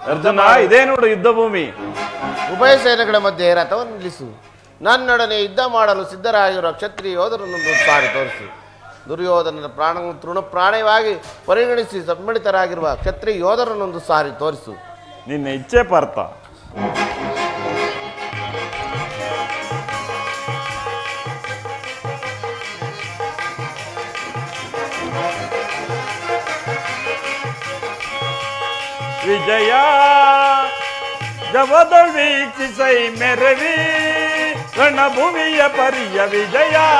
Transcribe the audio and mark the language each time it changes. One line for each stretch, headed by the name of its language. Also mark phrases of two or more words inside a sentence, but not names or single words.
Kannada: ಅರ್ಜುನ, ಇದೇ ನೋಡು ಯುದ್ಧ ಭೂಮಿ. ಉಭಯ ಸೇನೆಗಳ ಮಧ್ಯೆ ರಥವನ್ನು ನಿಲ್ಲಿಸು. ನನ್ನೊಡನೆ ಯುದ್ಧ ಮಾಡಲು ಸಿದ್ಧರಾಗಿರುವ ಕ್ಷತ್ರಿಯ ಯೋಧರನ್ನೊಂದು ಸಾರಿ ತೋರಿಸು. ದುರ್ಯೋಧನನ ಪ್ರಾಣವನ್ನು ತೃಣಪ್ರಾಣವಾಗಿ ಪರಿಗಣಿಸಿ ಸಮ್ಮಿಳಿತರಾಗಿರುವ ಕ್ಷತ್ರಿಯ ಯೋಧರನ್ನೊಂದು ಸಾರಿ ತೋರಿಸು. ನಿನ್ನ ಇಚ್ಛೆ ಪಾರ್ಥ. ವಿಜಯ ಜವದ ವೀಕ್ಷಿಸೈ ಮೆರವಿ ರಣಭೂಮಿಯ ಪರಿಯ ವಿಜಯ.